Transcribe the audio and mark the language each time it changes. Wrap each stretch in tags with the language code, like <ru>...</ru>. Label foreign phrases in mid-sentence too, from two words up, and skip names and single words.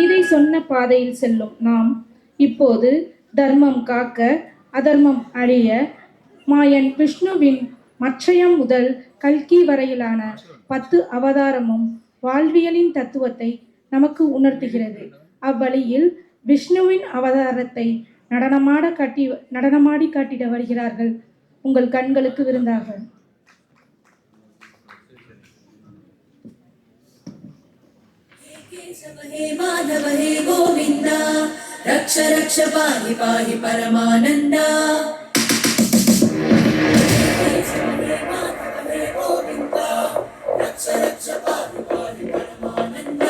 <ta>சொன்ன பாதையில் செல்லும் நாம் இப்போது தர்மம் காக்க அதர்மம் அழிய மாயன் விஷ்ணுவின் மச்சயம் முதல் கல்கி வரையிலான 10 அவதாரமும் வாழ்வியலின் தத்துவத்தை நமக்கு உணர்த்துகிறது. அவ்வழியில் விஷ்ணுவின் அவதாரத்தை நடனமாடி காட்டிட வருகிறார்கள் உங்கள் கண்களுக்கு விருந்தாக.</ta> <sa>हे माधव हे गोविंदा रक्ष रक्ष पाहि पाहि परमानंदा. हे माधव हे गोविंदा रक्ष रक्ष पाहि पाहि परमानंदा.</sa>